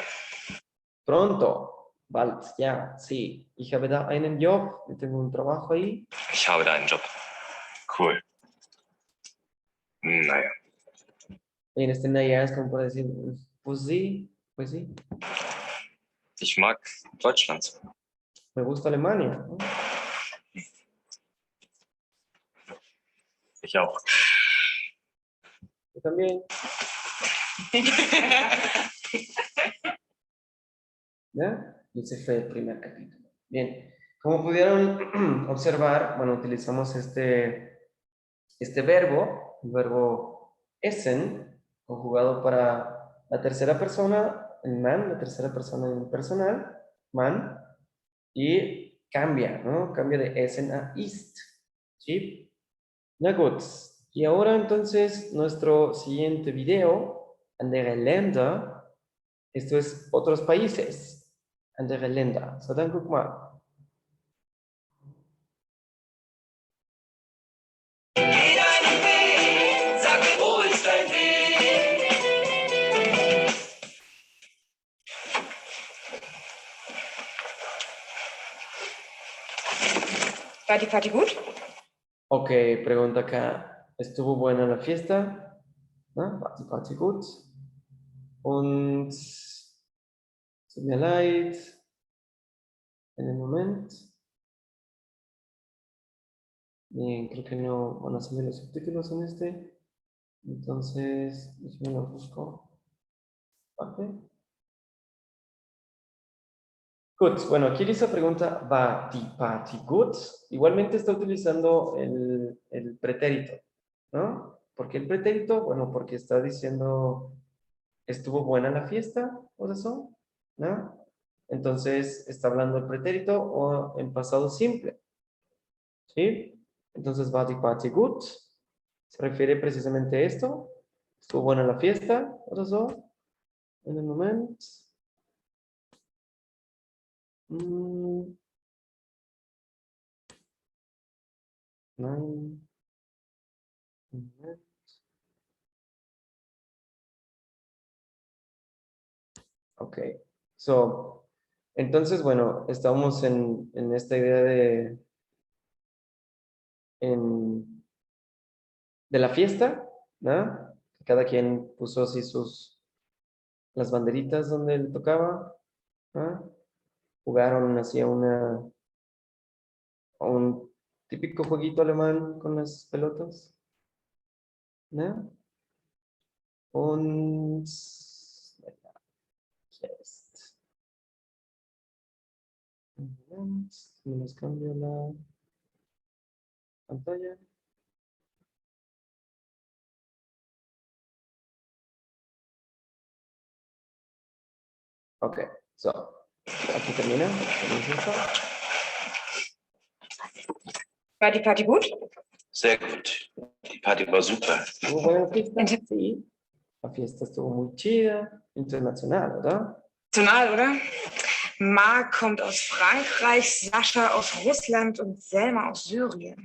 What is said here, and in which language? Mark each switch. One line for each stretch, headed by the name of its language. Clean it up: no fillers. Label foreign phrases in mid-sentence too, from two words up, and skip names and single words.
Spanish: Pronto, bald, ja, sí.
German: Ich habe da einen Job,
Spanish: yo tengo un trabajo ahí.
German: Ich habe da einen Job. Cool. Naja.
Spanish: En este Naya es como para decir, pues sí, pues sí.
German: Ich mag Deutschland.
Spanish: Me gusta Alemania, ¿no?
German: Ich auch.
Spanish: Yo también. ¿Ya? Y ese fue el primer capítulo. Bien, como pudieron observar, bueno, utilizamos este verbo, el verbo essen, conjugado para la tercera persona, en man, la tercera persona en personal, man, y cambia, ¿no? Cambia de essen a ist, ¿sí?
German: Na gut,
Spanish: y ahora entonces nuestro siguiente video,
German: andere Länder,
Spanish: esto es otros países,
German: andere Länder. So, dann guck mal. War die Party gut?
Spanish: Ok, pregunta acá. ¿Estuvo buena la fiesta? ¿No?
German: Party gut. Und tut mir leid.
Spanish: En el momento. Bien, creo que no van a salir los subtítulos en este. Entonces, yo los busco. Ok. Gut, bueno, aquí dice pregunta,
German: ¿va die Party gut?
Spanish: Igualmente está utilizando el pretérito, ¿no? ¿Por qué el pretérito? Bueno, porque está diciendo, ¿estuvo buena la fiesta? ¿O eso? ¿No? Entonces, está hablando el pretérito o en pasado simple. ¿Sí? Entonces,
German: ¿va die Party gut?
Spanish: Se refiere precisamente a esto. ¿Estuvo buena la fiesta? ¿O eso? En el momento.
German: Nein.
Spanish: Ok. So, entonces, bueno, estamos en esta idea de la fiesta, ¿no? Cada quien puso así las banderitas donde le tocaba, ¿no? Jugaron así a un típico jueguito alemán con las pelotas, ¿no?
German: Und jetzt.
Spanish: Un momento, me les cambio la pantalla. Ok, so, aquí termina.
German: War die Party gut? Sehr gut. Die Party war super.
Spanish: ¿Estuvo buena la fiesta? Sí. La fiesta estuvo muy chida, internacional, ¿verdad?
German: National, oder? Marc kommt aus Frankreich, Sascha aus Russland und Selma aus Syrien.